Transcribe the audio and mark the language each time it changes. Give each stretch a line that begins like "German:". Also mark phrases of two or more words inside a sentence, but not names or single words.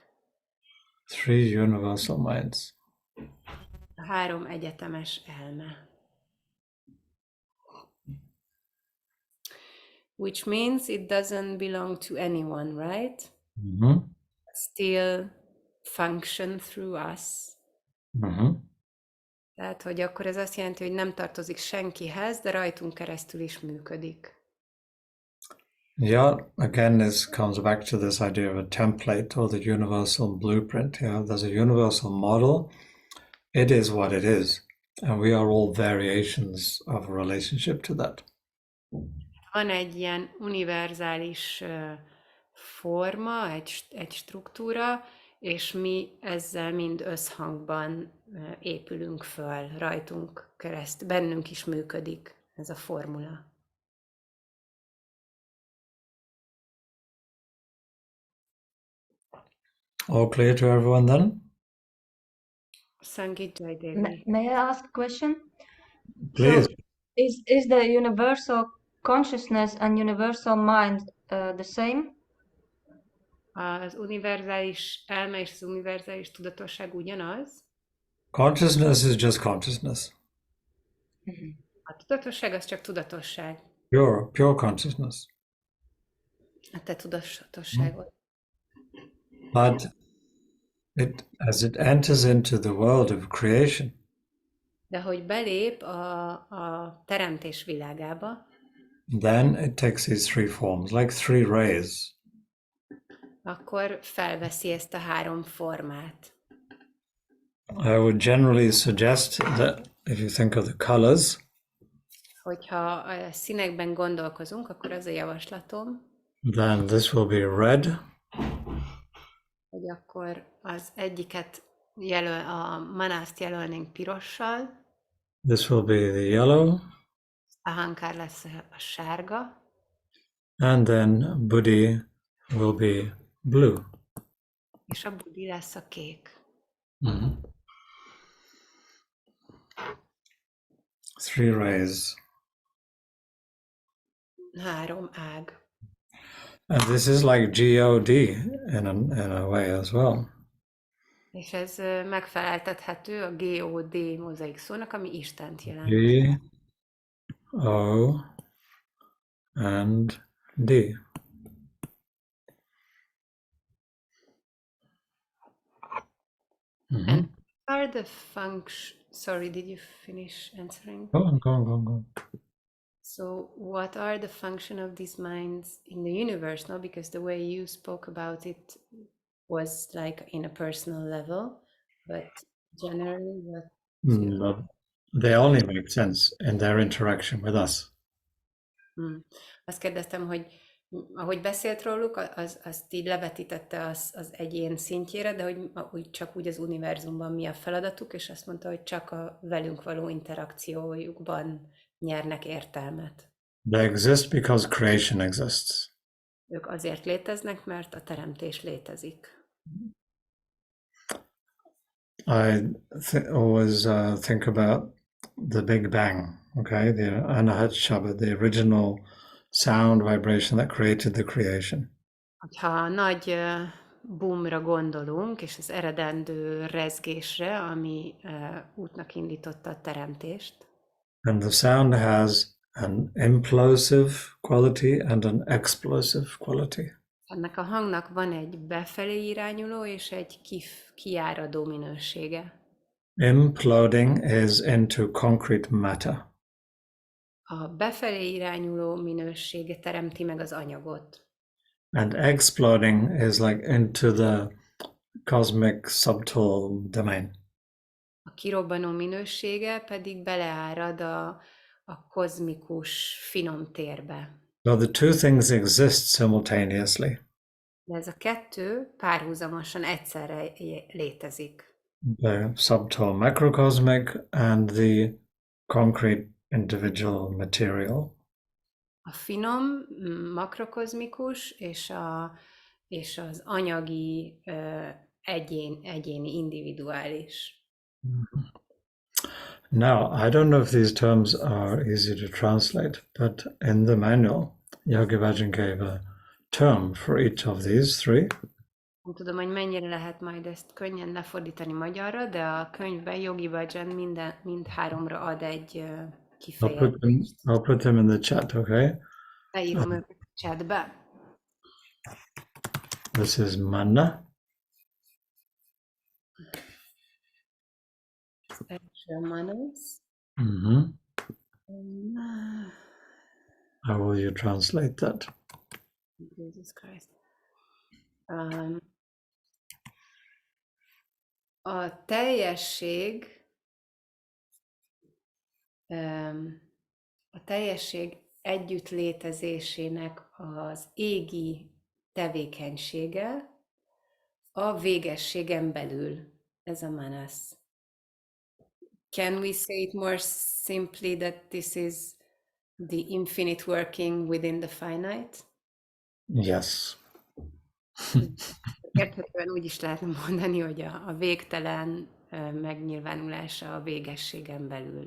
English: 3 universal minds.
Hungarian: A 3 egyetemes elme.
English: Which means it doesn't belong to anyone, right? Mm-hmm. Still function through us. Mm-hmm.
Hungarian: Tehát, hogy akkor ez azt jelenti, hogy nem tartozik senkihez, de rajtunk keresztül is működik.
English: Yeah, again, this comes back to this idea of a template or the universal blueprint. Yeah, there's a universal model. It is what it is. And we are all variations of a relationship to that.
Hungarian: Van egy ilyen univerzális forma, egy struktúra, és mi ezzel mind összhangban épülünk föl, rajtunk kereszt, bennünk is működik ez a formula.
English: All clear to everyone then? Sangeet Jai Devi. May I ask a question? Please. So, is the universal consciousness and universal mind the same?
Hungarian: Az univerzális elme és az univerzális tudatosság ugyanaz?
English: Consciousness is just consciousness.
Hungarian: A tudatosság az csak tudatosság.
English: Pure consciousness.
Hungarian: A te tudatosságod.
English: But as it enters into the world of creation,
Hungarian: De hogy belép a teremtés világába,
English: then it takes these three forms, like three rays.
Hungarian: akkor felveszi ezt a három formát.
English: I would generally suggest that if you think of the colors,
Hungarian: Hogyha a színekben gondolkozunk, akkor az a javaslatom,
English: then this will be red,
Hungarian: hogy akkor az egyiket a manászt jelölnénk pirossal,
English: this will be the yellow,
Hungarian: a hankár lesz a sárga,
English: and then Buddhi will be blue.
Hungarian: és a budi lesz a kék.
English: Mhm. Three rays.
Hungarian: Három ág.
English: And this is like God in a way as well.
Hungarian: És ez megfeleltethető a GOD mozaik szónak, ami Istent jelent.
English: G, O, and D. Mhm. And are the sorry, did you finish answering? Go on. So what are the function of these minds in the universe? No, because the way you spoke about it was like in a personal level, but generally what? No, they only make sense in their interaction with us.
Hungarian: Azt kérdeztem, hogy ahogy beszélt róluk, azt így levetítette az egyén szintjére, de hogy csak úgy az univerzumban mi a feladatuk, és azt mondta, hogy csak a velünk való interakciójukban nyernek értelmet.
English: They exist because creation exists.
Hungarian: Ők azért léteznek, mert a teremtés létezik.
English: I always think about the Big Bang, okay? The
Punjabi: Anahat Shabad,
English: the original sound vibration that created the creation.
Hungarian: Ha a nagy boomra gondolunk, és az eredendő rezgésre, ami útnak indította a teremtést.
English: And the sound has an implosive quality and an explosive quality.
Hungarian: Ennek a hangnak van egy befelé irányuló és egy kiáradó minősége.
English: Imploding is into concrete matter.
Hungarian: A befelé irányuló minősége teremti meg az anyagot.
English: And exploding is like into the cosmic subtle domain.
Hungarian: A kirobbanó minősége pedig beleárad a kozmikus finom térbe.
English: So the two things exist simultaneously.
Hungarian: De ez a kettő párhuzamosan egyszerre létezik.
English: The subtle macrocosmic and the concrete individual material.
Hungarian: A finom, makrokozmikus és az anyagi egyéni, individuális.
English: Now, I don't know if these terms are easy to translate, but in the manual, Yogi Bhajan gave a term for each of these three.
Hungarian: Nem tudom, hogy mennyire lehet majd ezt könnyen lefordítani magyarra, de a könyvben Yogi Bhajan mind háromra ad egy kifejezést.
English: I'll put them in the chat, okay?
Hungarian: Leírom őket a chatbe.
English: This is Manna. Manas. Mm-hmm. How will you translate that? Jesus Christ.
Hungarian: A teljesség együtt létezésének az égi tevékenysége a végességen belül. Ez a manas.
English: Can we say it more simply that this is the infinite working within the finite? Yes.
Hungarian: Érthetően úgy is lehetne mondani, hogy a végtelen megnyilvánulása a végességen belül.